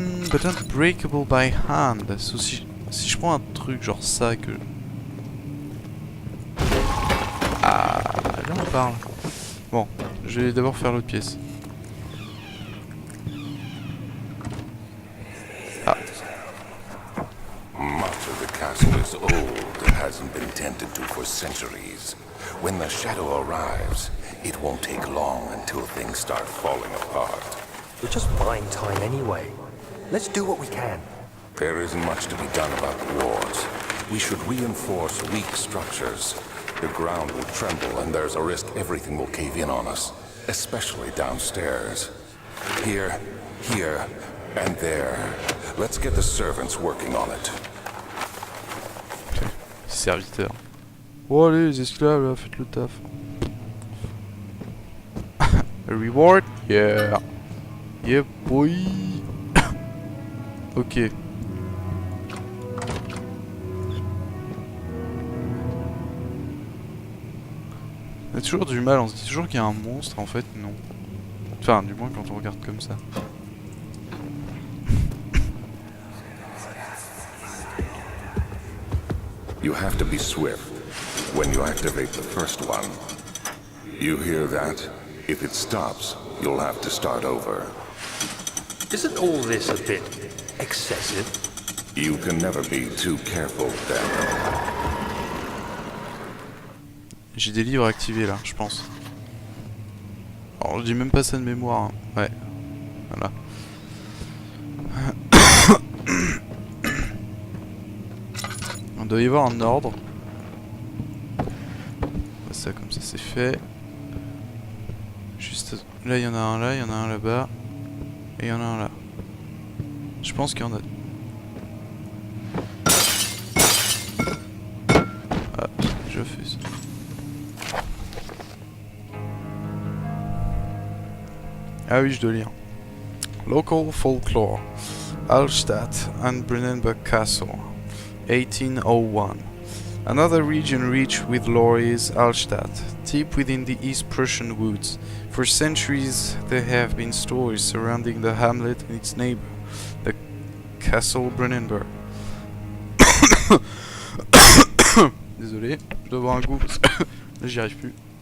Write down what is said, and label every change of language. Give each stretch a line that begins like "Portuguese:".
English: But unbreakable by hand.
French: So, si je prends un truc genre ça que... Ah, là on parle. Bon, je vais d'abord faire l'autre pièce. Ah.
English: The castle is old and hasn't been tended to for centuries. When the shadow arrives, it won't take long until things start falling apart. We're just buying time anyway. Let's do what we can. There isn't much to be done about the walls. We should reinforce weak structures. The ground will tremble and there's a risk everything will cave in on us, especially downstairs. Here, and there. Let's get the servants working on it.
French: Serviteur. Oh allez les esclaves là, faites le taf.
English: A reward? Yeah. Yeah boy. Ok.
French: On a toujours du mal, on se dit toujours qu'il y a un monstre, en fait non. Enfin, du moins quand on regarde comme ça.
English: You have to be swift when you activate the first one. You hear that? If it stops, you'll have to start over. Isn't all this a bit excessive? You can never be too careful, Daniel.
French: J'ai des livres activés là, je pense. Alors je dis même pas ça de mémoire, hein. Ouais. Voilà. On doit y avoir un ordre. Ça comme ça c'est fait. Juste là il y en a un là, il y en a un là-bas. Et il y en a un là. Je pense qu'il y en a... Ah, je fais ça. Ah oui, je dois lire.
English: Local folklore. Hallstatt and Brennenburg Castle, 1801. Another region rich with lore is Hallstatt, deep within the East Prussian woods. For centuries there have been stories surrounding the hamlet and its neighbor, the Castle Brennenburg.
French: Désolé, je dois avoir un goût parce que là j'y arrive plus.